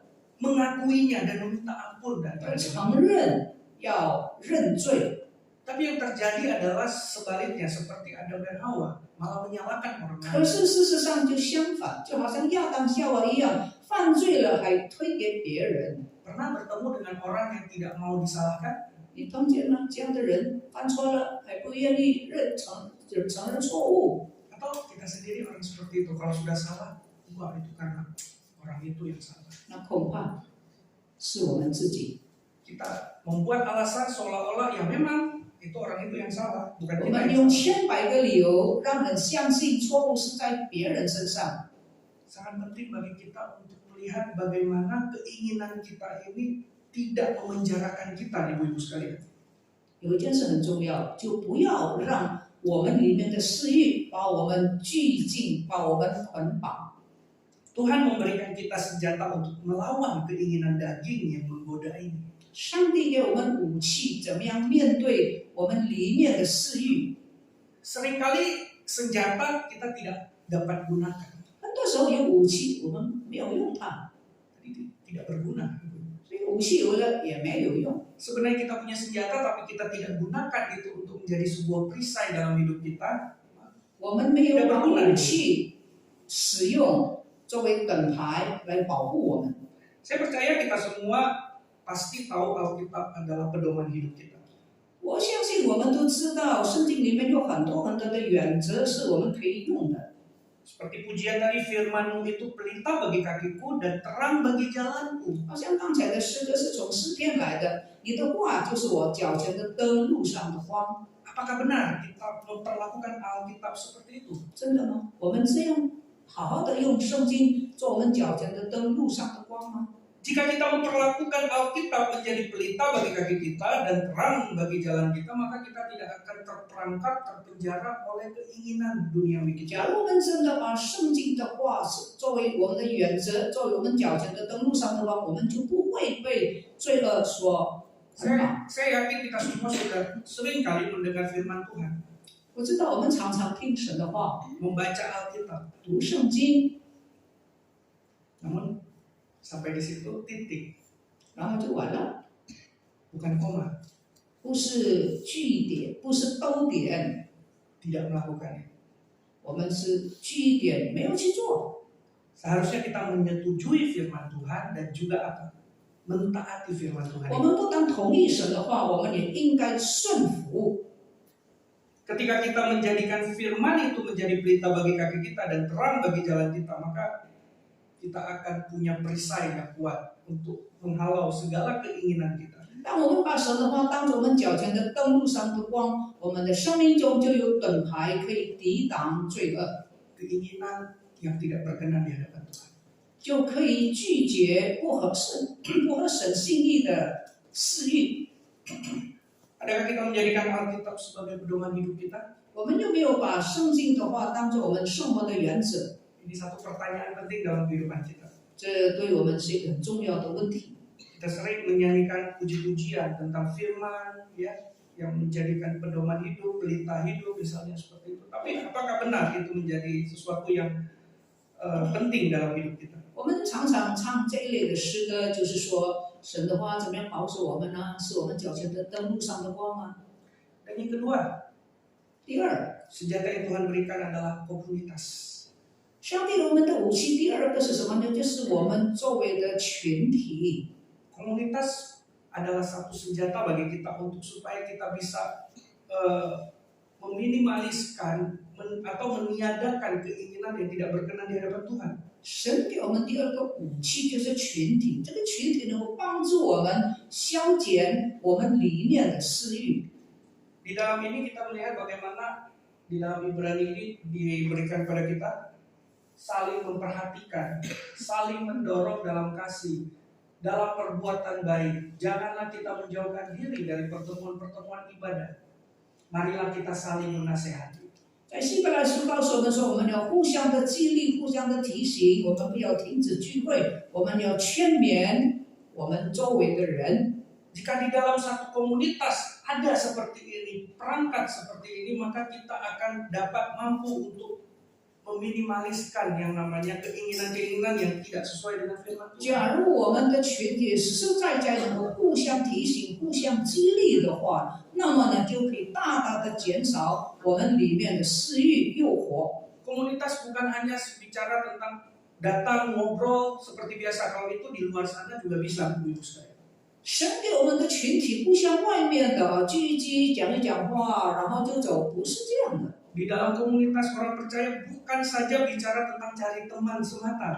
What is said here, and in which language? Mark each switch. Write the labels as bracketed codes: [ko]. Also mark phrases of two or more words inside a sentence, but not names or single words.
[id] Mengakuinya dan meminta ampun dan [zh] 要承认，要认罪。 [id] Tapi yang terjadi adalah sebaliknya, seperti Adam dan Hawa malah menyalahkan orang [zh] 可 [id] lain. [zh] 是事实上就相反，就好像亚当夏娃一样，犯罪了还推给别人。 [id] Pernah bertemu dengan orang yang tidak mau disalahkan? [zh] 你碰见了这样的人，犯错了还不愿意承认错误， [id] Atau kita sendiri orang seperti itu, kalau sudah salah, wah itu karena orang itu yang salah. [zh] 那恐怕是我们自己。 [id] Kita membuat alasan seolah-olah ya memang itu orang itu yang salah, bukan [zh] 我 [id] kita [zh] 们 [id] yang [zh] 用 [id] salah. [zh] 千百个理由让人相信错误是在别人身上。 [id] Sangat penting bagi kita untuk melihat bagaimana keinginan kita ini tidak memenjarakan kita, ibu-ibu sekalian. [zh] 有一件事很重要，就不要让我们里面的私欲把我们拘禁，把我们捆绑。 [id] Tuhan memberikan kita senjata untuk melawan keinginan daging yang menggoda ini. [zh] 上帝给我们武器，怎么样面对我们里面的私欲？ [id] Seringkali senjata kita tidak dapat gunakan, [zh] 很多时候有武器，我们没有用它， [id] jadi tidak berguna. [zh] 所以武器有了也没有用。 [id] Sebenarnya kita punya senjata tapi kita tidak gunakan itu untuk menjadi sebuah perisai dalam hidup kita. [zh] 我们没有把武器使用作为盾牌来保护我们。 [id] Saya percaya kita semua pasti tahu Alkitab adalah pedoman hidup kita. [zh] 我相信我们都知道，圣经里面有很多的原则是我们可以用的。 [id] Seperti pujian tadi, firman-Mu itu pelita bagi kakiku dan terang bagi jalanku. [zh] 好像刚才的诗歌是从诗篇来的，你的话就是我脚前的灯，路上的光。 [id] Apakah benar kita memperlakukan Alkitab seperti itu? [zh] 真的吗？我们这样好好的用圣经做我们脚前的灯，路上的光吗？ [id] Jika kita memperlakukan Alkitab menjadi pelita bagi kaki kita dan terang bagi jalan kita, maka kita tidak akan terperangkap, terpenjara oleh keinginan duniawi [zh] 假 [id] kita. [zh] 如我们真的把圣经的话是作为我们的原则，作为我们脚前的灯路上的话，我们就不会被罪恶所捆绑。 [id] Saya yakin kita semua sudah sering kali mendengar firman Tuhan, [zh] 我知道我们常常听神的话， [id] membaca Alkitab, [zh] 读圣经， [id] namun sampai di situ titik, [zh] 然后就完了， [id] bukan koma, [zh] 不是句点，不是逗点， [id] tidak melakukannya. [zh] 我们是句点没有去做。 [id] Seharusnya kita menyetujui firman Tuhan dan juga apa? Mentaati firman Tuhan. [zh] 我们不但同意神的话，我们也应该顺服。 [id] Ketika kita menjadikan firman itu menjadi pelita bagi kaki kita dan terang bagi jalan kita, maka kita akan punya perisai yang kuat untuk menghalau segala keinginan kita. [zh] 当我们把神的话当作我们脚前的灯路上的光，我们的生命中就有盾牌可以抵挡罪恶， [id] Keinginan yang tidak berkenan di hadapan Tuhan. [zh] 就可以拒绝不合神心意的私欲。 [id] Adakah kita menjadikan Alkitab sebagai pedoman hidup kita? [zh] 我们有没有把圣经的话当作我们生活的原则？ [id] Ini satu pertanyaan penting dalam kehidupan kita. [zh] 这对我们是一个很重要的问题。 [id] Kita sering menyanyikan puji-pujian tentang firman, ya, yang menjadikan pedoman hidup, pelita hidup, misalnya seperti itu. Tapi apakah benar itu menjadi sesuatu yang penting dalam hidup kita? [zh] 我们常常唱这一类的诗歌，就是说神的话怎么样保守我们呢？是我们脚前的灯路上的光啊。 [id] Dan yang kedua, [zh] 第二， [id] senjata yang Tuhan berikan adalah komunitas. [zh] 上帝给我们的武器，第二个是什么呢？就是我们周围的群体。 [id] Komunitas adalah satu senjata bagi kita untuk supaya kita bisa meminimaliskan atau meniadakan keinginan yang tidak berkenan di hadapan Tuhan. [zh] 神给我们第二个武器就是群体，这个群体能够帮助我们消减我们里面的私欲。 [id] Di dalam ini kita melihat bagaimana di dalam Ibrani ini diberikan pada kita saling memperhatikan, saling mendorong dalam kasih, dalam perbuatan baik. Janganlah kita menjauhkan diri dari pertemuan-pertemuan ibadah. Marilah kita saling menasehati. [zh] 在希伯来书告诉我们说，我们要互相的激励，互相的提醒，我们不要停止聚会，我们要劝勉我们周围的人。 [id] Jika di dalam satu komunitas ada seperti ini, perangkat seperti ini, maka kita akan dapat mampu untuk meminimaliskan yang namanya keinginan-keinginan yang tidak sesuai dengan firman Tuhan. [zh] 假如我们的群体实实在在能够互相提醒、互相激励的话，那么呢，就可以大大的减少我们里面的私欲诱惑。 [id] Komunitas bukan hanya bicara tentang datang ngobrol seperti biasa. Kalau itu di luar sana juga bisa, Ibu sekalian. [zh] 神给我们的群体不像外面的聚一聚、讲一讲话，然后就走，不是这样的。 [id] Di dalam komunitas orang percaya bukan saja bicara tentang cari teman semata.